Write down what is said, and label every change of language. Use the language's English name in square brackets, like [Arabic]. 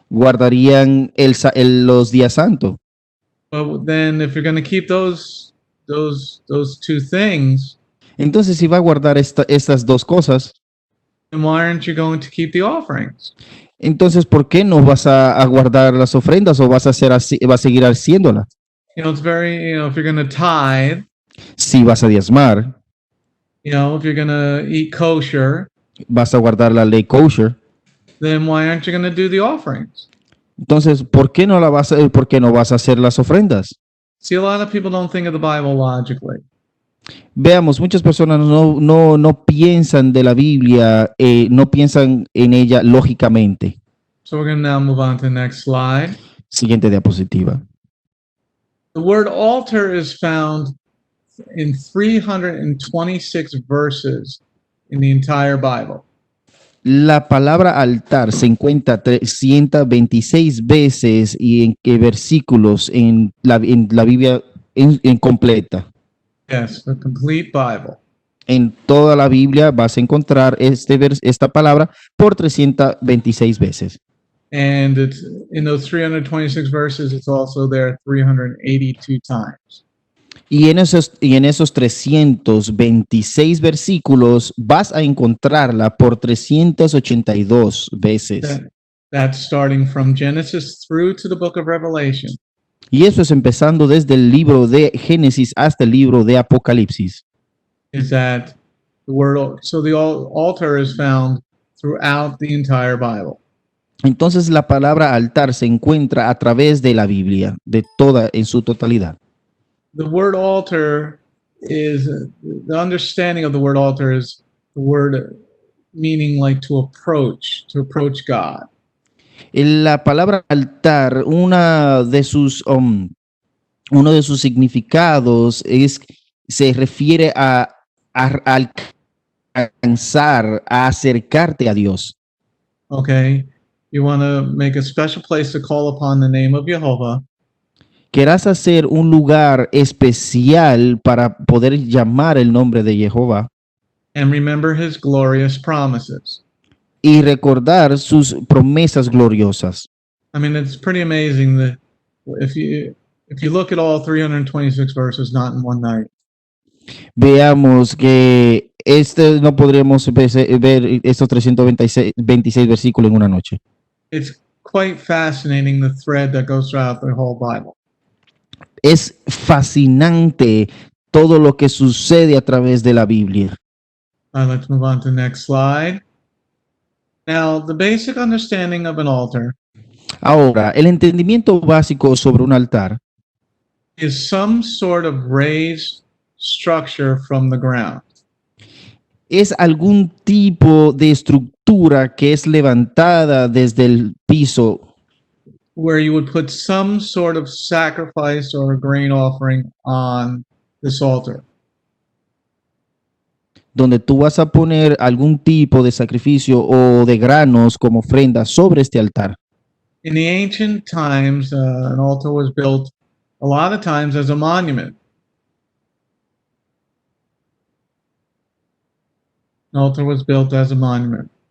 [Spanish] guardarían los días santos. [English] but then if you're going to keep those two things, [Spanish] Entonces, si va a guardar estas dos cosas, [English] then why aren't you going to keep the offerings? [Spanish] entonces, ¿por qué no vas a guardar las ofrendas o vas a seguir haciéndolas? [English] It's very, if you're going to tithe, [Spanish] Si vas a diezmar, [English] if you're going to eat kosher, [Spanish] vas a guardar la ley kosher. [English] then why aren't you going to do the offerings? [Spanish] Entonces, ¿por qué no vas a hacer las ofrendas? [English] See, a lot of people don't think of the Bible logically. [Spanish] Veamos, muchas personas no piensan de la Biblia, no piensan en ella lógicamente. [English] So we're going to now move on to the next slide. [Spanish] Siguiente diapositiva. [English] The word altar is found in 326 verses in the entire Bible. [Spanish] La palabra altar se encuentra 326 veces y en qué versículos en la Biblia en completa. [English] Yes, the complete Bible. [Spanish] En toda la Biblia vas a encontrar esta palabra por 326 veces. [English] And it's in those 326 verses, it's also there 382 times. [Spanish] Y en esos 326 versículos vas a encontrarla por 382 veces. [English] That's starting from Genesis through to the book of Revelation. [Spanish] Y eso es empezando desde el libro de Génesis hasta el libro de Apocalipsis. [English] Is that the word? So the altar is found throughout the entire Bible. [Spanish] Entonces la palabra altar se encuentra a través de la Biblia, en su totalidad. [English] The word altar is, the understanding of the word altar is the word meaning like to approach God. [Spanish] La palabra altar, uno de sus significados se refiere al alcanzar a acercarte a Dios. [English] Okay. You want to make a special place to call upon the name of Jehovah. [Spanish] Querrás hacer un lugar especial para poder llamar el nombre de Jehová [English] And remember his glorious promises. [Spanish] y recordar sus promesas gloriosas. [English] I mean, it's pretty amazing that if you look at all 326 verses, not in one night. [Spanish] Veamos que no podremos ver estos 326 versículos en una noche. [English] It's quite fascinating the thread that goes throughout the whole Bible. [Spanish] Es fascinante todo lo que sucede a través de la Biblia. [English] Let's move on to the next slide. Now, the basic understanding of an altar [Spanish] Ahora, el entendimiento básico sobre un altar [English] is some sort of raised structure from the ground. [Spanish] es algún tipo de estructura que es levantada desde el piso, [English] Where you would put some sort of sacrifice or grain offering on this altar. [Spanish] donde tú vas a poner algún tipo de sacrificio o de granos como ofrenda sobre este altar. [English] In the ancient times, an altar was built a lot of times as a monument. An altar was built as a monument.